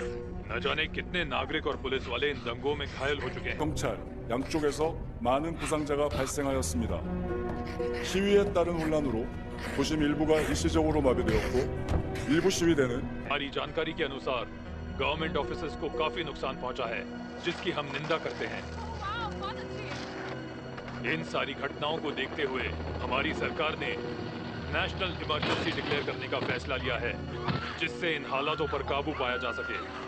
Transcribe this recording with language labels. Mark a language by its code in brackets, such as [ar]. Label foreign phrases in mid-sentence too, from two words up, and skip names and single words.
[hi] न जाने कितने नागरिक और पुलिस वाले इन दंगों में घायल हो चुके हैं। [ko] 경찰 양쪽에서 많은 부상자가 발생하였습니다. 시위에 따른 혼란으로 도심 일부가 일시적으로 마비되었고 일부 시위대는 [hi] हमारी जानकारी के अनुसार [en] government officers [hi] को काफी नुकसान पहुंचा है, जिसकी हम निंदा करते हैं। इन सारी घटनाओं को देखते हुए हमारी सरकार ने [en] national emergency declare [hi] करने का फैसला लिया है, जिससे इन हालातों पर काबू पाया जा सके।